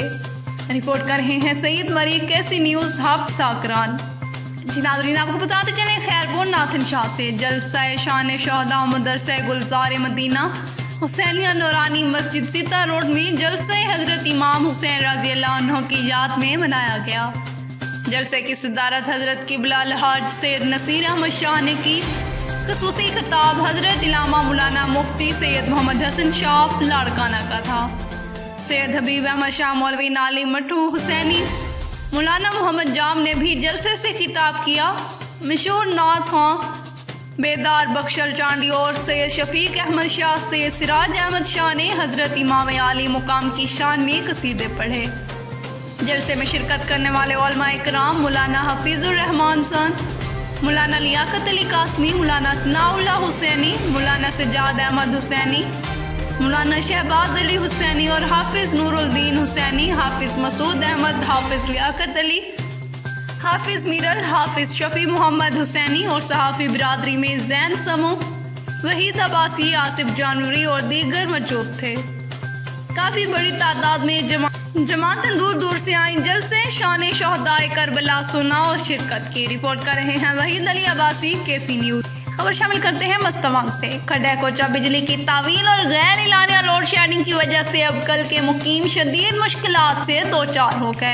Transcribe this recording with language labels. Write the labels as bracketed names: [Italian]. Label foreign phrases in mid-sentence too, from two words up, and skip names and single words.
[Urdu] رپورٹ کر رہے ہیں سعید مری، KC نیوز حفصہ اکران. جی ناظرین، آپ کو بتاتے چلے خیرپور ناتھن شاہ سے جلسہ شان شہدا مدرسہ گلزار مدینہ حسینیہ نورانی مسجد سیتا روڈ میں جلسہ حضرت امام حسین [Arabic] رضی اللہ عنہ [Urdu] کی یاد میں منایا گیا. جلسے کی صدارت حضرت قبلہ الحاج سید نصیر احمد شاہ نے کی. خصوصی خطاب حضرت علامہ مولانا مفتی سید محمد حسن شاہ لاڑکانہ کا تھا. سید حبیب احمد شاہ مولوی نالی مٹھو حسینی مولانا محمد جام نے بھی جلسے سے خطاب کیا. مشہور ناتھ خاں بیدار بخشل چانڈی اور سید شفیق احمد شاہ، سید سراج احمد شاہ نے حضرت امام عالی مقام کی شان میں قصیدے پڑھے. جلسے میں شرکت کرنے والے علما اکرام مولانا حفیظ الرحمان سن, مولانا لیاقت علی قاسمی، مولانا ثناء اللہ حسینی، مولانا سجاد احمد حسینی، مولانا شہباز علی حسینی اور حافظ نورالدین حسینی، حافظ مسعود احمد، حافظ لیاقت علی، حافظ میرل، حافظ شفیع محمد حسینی اور صحافی برادری میں زین سمو، وحید عباسی، آصف جانوری اور دیگر موجود تھے. کافی بڑی تعداد میں جماعتن دور دور سے آئی جلسے شان شہدائے کربلا سنا اور شرکت کی. رپورٹ کر رہے ہیں وحید علی عباسی، کے سی نیوز۔ خبر شامل کرتے ہیں مستوانگ سے. کھڈا کوچہ بجلی کی طویل اور غیر اعلانیہ لوڈ شیڈنگ کی وجہ سے اب کل کے مقیم شدید مشکلات سے دو چار ہو گئے.